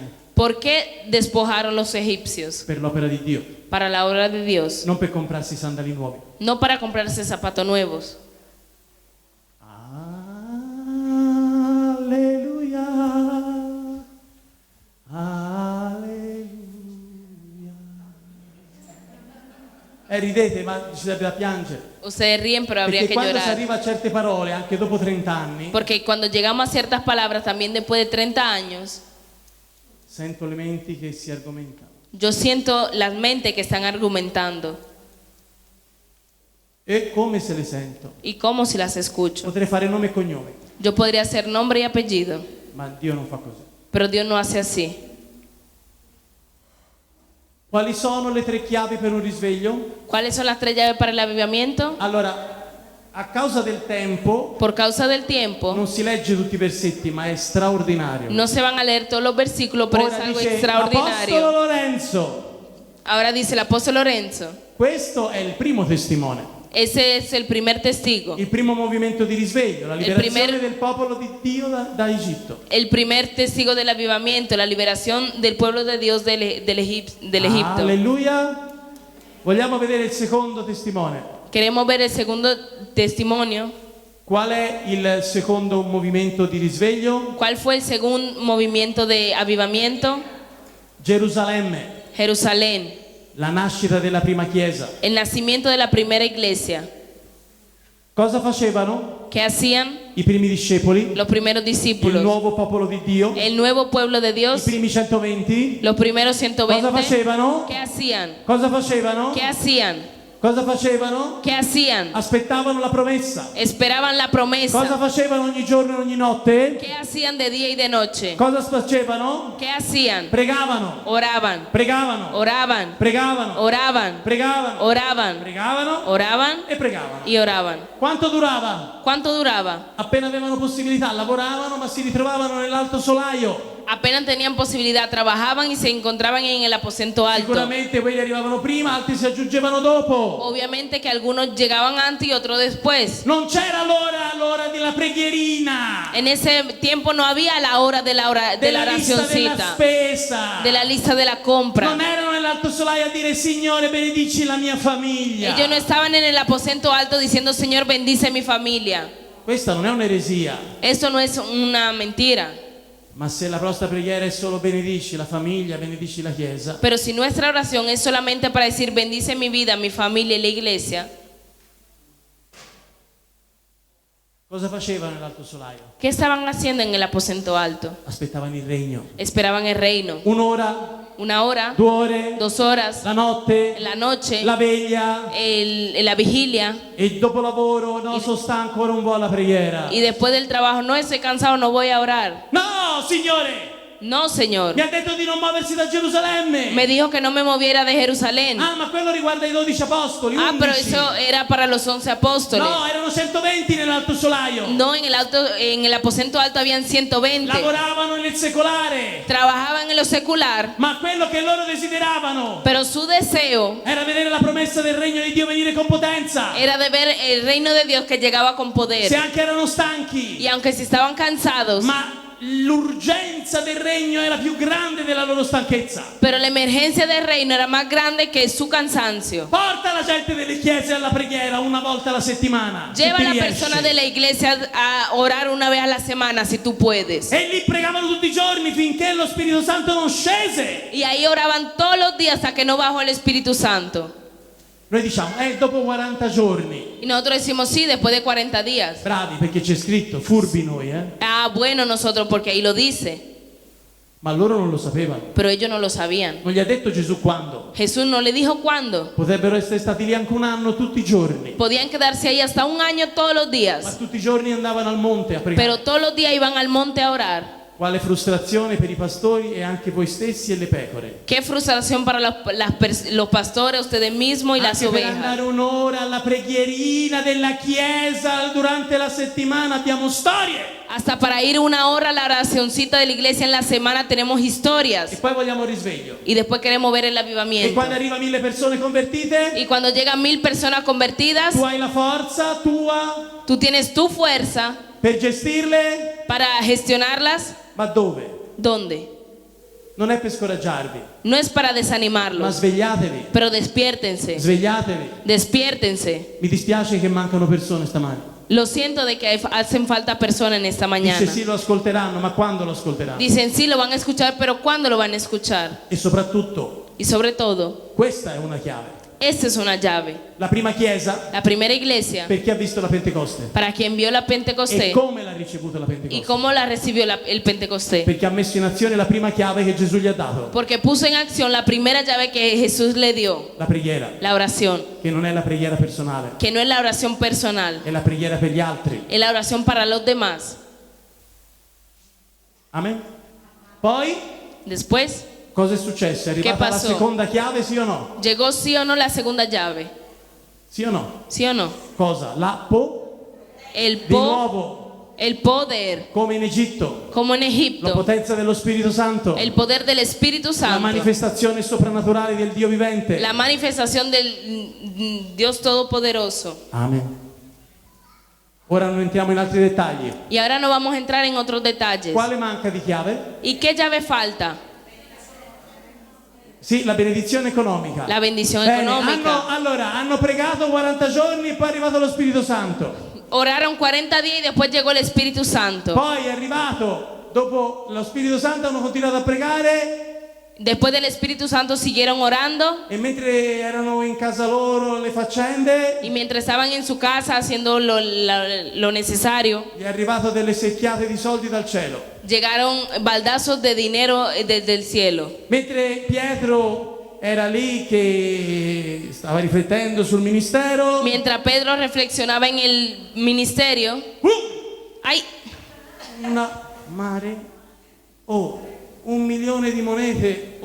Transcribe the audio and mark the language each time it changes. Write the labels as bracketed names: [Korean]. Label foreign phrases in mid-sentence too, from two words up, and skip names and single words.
[Spanish] ¿Por qué despojaron los egipcios? [Italian] Per l'opera di Dio, [Spanish] Para la obra de Dios. [Italian] non per comprarsi sandali nuovi. [Spanish] No para comprarse zapatos nuevos. [Italian] Alleluia. [Spanish] Alleluia. [Italian] Ridete, ma ci sarebbe da piangere. [Spanish] Ustedes ríen, pero habría [Italian] Perché [Spanish] que [Italian] quando si [Spanish] llorar. [Italian] arriva a certe parole, anche dopo 30 anni, [Spanish] Porque cuando llegamos a ciertas palabras, también después de 30 años, [Italian] sento le menti che si argomentano. [Spanish] yo siento las mentes que están argumentando. [Italian] E come se le sento? [Spanish] Y cómo si las escucho. [Italian] Potrei fare nome e cognome, [Spanish] Yo podría hacer nombre y apellido, [Italian] ma Dio non fa così. [Spanish] pero Dios no hace así. [Italian] Quali sono le 3 chiavi per un risveglio? [Spanish] ¿Cuáles son las 3 llaves para el avivamiento? [Italian] Allora, a causa del tempo, [Spanish] Por causa del tiempo, [Italian] non si legge tutti i versetti, ma è straordinario. [Spanish] no se van a leer todos los versículos, pero es [Italian] Ora [Spanish] algo [Italian] dice [Spanish] extraordinario. [Italian] Apostolo Lorenzo, [Spanish] Ahora dice el apóstol Lorenzo, [Italian] questo è il primo testimone, [Spanish] ese es el primer testigo, [Italian] il primo movimento di risveglio, la liberazione [Spanish] primer- [Italian] del popolo di Dio da Egitto. [Spanish] el primer testigo del avivamiento, la liberación del pueblo de Dios del Egipto. [Italian] Alleluia. Vogliamo vedere il secondo testimone. [Spanish] Queremos ver el segundo testimonio. [Italian] Qual è il secondo movimento di risveglio? [Spanish] ¿Cuál fue el segundo movimiento de avivamiento? [Italian] Gerusalemme, [Spanish] Jerusalén, [Italian] la nascita della prima chiesa. [Spanish] el nacimiento de la primera iglesia. [Italian] Cosa facevano [Spanish] ¿Qué hacían [Italian] i primi discepoli, [Spanish] los primeros [Italian] il [Spanish] discípulos? [Italian] nuovo popolo di Dio, [Spanish] El nuevo pueblo de [Italian] i [Spanish] Dios, [Italian] primi 120? [Spanish] los primeros [Italian] Cosa [Spanish] 120. [Italian] facevano? [Spanish] ¿Qué hacían? [Italian] Cosa facevano? [Spanish] ¿Qué hacían? [Italian] Cosa facevano? [Spanish] ¿Qué hacían? [Italian] Aspettavano la promessa. [Spanish] Esperaban la [Italian] Cosa [Spanish] promesa. [Italian] facevano ogni giorno e ogni notte? [Spanish] ¿Qué hacían de día y de noche? [Italian] Cosa facevano? [Spanish] ¿Qué hacían? [Italian] Pregavano, [Spanish] Oraban, [Italian] pregavano, [Spanish] oraban, [Italian] pregavano, [Spanish] oraban, [Italian] pregavano, [Spanish] oraban, [Italian] pregavano [Spanish] oraban [Italian] e pregavano. [Spanish] y oraban. [Italian] Quanto durava? [Spanish] ¿Cuánto duraba? [Italian] Appena avevano possibilità, lavoravano ma si ritrovavano nell'alto solaio. [Spanish] Apenas tenían posibilidad, trabajaban y se encontraban en el aposento alto. [Italian] Sicuramente quelli arrivavano prima, altri si aggiungevano dopo. [Spanish] Obviamente que algunos llegaban antes y otros después. [Italian] Non c'era l'ora della preghierina, [Spanish] En ese tiempo no había la hora de la [Italian] della lista della [Spanish] oracioncita, [Italian] spesa. [Spanish] de la lista de la compra. [Italian] Non erano nell'alto solaio a dire Signore benedici la mia famiglia. [Spanish] Ellos no estaban en el aposento alto diciendo Señor bendice mi familia. [Italian] Questa non è un'eresia, [Spanish] Eso no es una mentira. [Italian] ma se la nostra preghiera è solo benedici la famiglia, benedici la chiesa, [Spanish] Pero si nuestra oración es solamente para decir bendice mi vida, mi familia y la iglesia, [Italian] cosa facevano nell'alto solaio? [Spanish] ¿qué estaban haciendo en el aposento alto? [Italian] Aspettavano il regno. [Spanish] Esperaban el reino. [Italian] Un'ora, [Spanish] 1 hora, [Italian] 2 ore, [Spanish] 2 horas, [Italian] la notte, [Spanish] la noche, [Italian] la veglia, [Spanish] la vigilia, [Italian] e dopo lavoro, no, sono stanco, ora non voglio la preghiera. [Spanish] y después del trabajo, no estoy cansado, no voy a orar. [Italian] No, Signore, [Spanish] No, Señor. [Italian] Mi ha detto di non muoversi da Gerusalemme. [Spanish] Me dijo que no me moviera de Jerusalén. [Italian] Ah, ma quello riguarda i 12 apostoli. [Spanish] Ah, 11. pero eso era para los 11 apóstoles. [Italian] No, erano 120 nell'alto solaio. [Spanish] No, en el aposento alto habían 120. [Italian] Lavoravano nel secolare. [Spanish] Trabajaban en lo secular, [Italian] Ma quello che loro desideravano [Spanish] pero su deseo [Italian] era vedere la promessa del regno di Dio venire con potenza. [Spanish] era de ver el reino de Dios que llegaba con [Italian] Se [Spanish] poder. [Italian] anche erano stanchi, [Spanish] Y aunque si estaban cansados, [Italian] ma l'urgenza del regno era più grande della loro stanchezza. [Spanish] pero la emergencia del reino era más grande que su cansancio. [Italian] Porta la gente delle chiese alla preghiera una volta alla settimana. se [Spanish] Lleva [Italian] ti [Spanish] a la [Italian] riesce. [Spanish] persona de la iglesia a orar una vez a la semana si tú puedes. [Italian] E lì pregavano tutti i giorni finché lo Spirito Santo non scese. [Spanish] Y ahí oraban todos los días hasta que no bajó el Espíritu Santo. [Italian] Noi diciamo, dopo 40 giorni. [Spanish] Y nosotros decimos sí, después de 40 días. [Italian] Bravi, perché c'è scritto, furbi noi, [Spanish] Ah, bueno nosotros porque ahí lo dice. [Italian] Ma loro non lo sapevano. [Spanish] Pero ellos no lo sabían. [Italian] Non gli ha detto Gesù quando. [Spanish] Jesús no le dijo cuándo. [Italian] Potrebbero essere stati lì anche un anno tutti i giorni. [Spanish] Podían quedarse ahí hasta un año todos los [Italian] Ma [Spanish] días. [Italian] tutti i giorni andavano al monte a pregare. [Spanish] Pero todos los días iban al monte a orar. [Italian] Quale frustrazione per i pastori e anche voi stessi e le pecore. [Spanish] Qué frustración para los pastores, ustedes mismos y las [Italian] Anche per [Spanish] ovejas. [Italian] andare un'ora alla preghierina della chiesa durante la settimana abbiamo storie. [Spanish] Hasta para ir una hora a la oracioncita de la iglesia en la semana tenemos [Italian] E [Spanish] historias. [Italian] poi vogliamo il risveglio. [Spanish] Y después queremos ver el [Italian] E [Spanish] avivamiento. [Italian] quando arriva 1000 persone convertite, [Spanish] Y cuando llegan 1000 personas convertidas, [Italian] tu hai la forza tua [Spanish] tú tienes tu fuerza [Italian] per gestirle, [Spanish] para gestionarlas. [Italian] ma dove? [Spanish] ¿Dónde? [Italian] Non è per scoraggiarvi, [Spanish] No es para [Italian] ma [Spanish] desanimarlos, [Italian] svegliatevi, [Spanish] pero despiértense. [Italian] svegliatevi. [Spanish] Despiértense. [Italian] Mi dispiace che mancano persone stamani. [Spanish] Lo siento de que hacen falta personas en esta mañana. [Italian] Dice sì, lo ascolteranno, ma quando lo ascolteranno? [Spanish] Dicen sí, lo van a escuchar, pero ¿cuándo lo van a escuchar? [Italian] E soprattutto, [Spanish] Y sobre todo, [Italian] questa è una chiave. [Spanish] esta es una llave. [Italian] La prima chiesa, [Spanish] La primera iglesia, [Italian] per chi ha visto la Pentecoste. [Spanish] para quien vio la [Italian] E [Spanish] Pentecostés [Italian] come l'ha ricevuta la [Spanish] y [Italian] Pentecoste? [Spanish] cómo la recibió el Pentecostés. [Italian] Perché ha messo in azione la prima chiave che Gesù gli ha dato, [Spanish] Porque puso en acción la primera llave que Jesús le dio, [Italian] la preghiera, [Spanish] la oración, [Italian] che non è la preghiera personale, [Spanish] que no es la oración personal, [Italian] è la preghiera per gli altri. [Spanish] es la oración para los demás. [Italian] Amen? Poi, [Spanish] Después, [Italian] cosa è successo? È arrivata la [Spanish] passò? [Italian] seconda chiave, sì o no? [Spanish] ¿llegó sí o no la segunda llave? [Italian] Sì o no? [Spanish] ¿Sí o no? [Italian] Cosa? [Spanish] El, [Italian] Di nuovo, [Spanish] el poder, [Italian] come in Egitto, [Spanish] como en [Italian] la [Spanish] Egipto, [Italian] potenza dello Spirito Santo, [Spanish] el poder del Espíritu [Italian] la [Spanish] Santo, [Italian] manifestazione soprannaturale del Dio vivente. [Spanish] la manifestación del Dios Todopoderoso. [Italian] Amen. Ora non entriamo in altri dettagli. [Spanish] Y ahora no vamos a entrar en otros detalles. [Italian] Quale manca di chiave? [Spanish] ¿Y qué llave falta? [Italian] Sì, la benedizione economica. [Spanish] La bendición [Italian] Bene, [Spanish] económica. [Italian] hanno pregato 40 giorni e poi è arrivato lo Spirito Santo. [Spanish] Oraron 40 días y después llegó el Espíritu Santo. [Italian] Poi è arrivato, dopo lo Spirito Santo hanno continuato a pregare [Spanish] Después del Espíritu Santo siguieron orando [Italian] e mentre erano in casa loro le faccende, [Spanish] y mientras estaban en su casa haciendo lo necesario, [Italian] gli è arrivato delle secchiate di soldi dal cielo. [Spanish] llegaron baldazos de dinero desde el cielo. [Italian] Mentre Pietro era lì che stava riflettendo sul ministero, [Spanish] Mientras Pedro reflexionaba en el ministerio, ¡ay! [Italian] una mare, 1 milione di monete